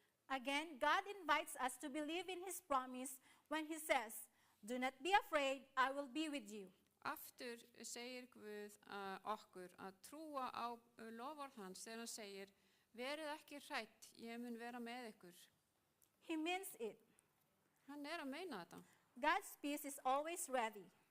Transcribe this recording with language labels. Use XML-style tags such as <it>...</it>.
<en>Again, God invites us to believe in his promise when he says, do not be afraid, I will be with you.</en> <is>Aftur segir Guð okkur að trúa á loforð hans þegar hann segir, verið ekki hrædd, ég mun vera með ykkur.</is> <en>He means it.</en> <is>Hann að meina þetta.</is> <en>God's peace is always ready.</en>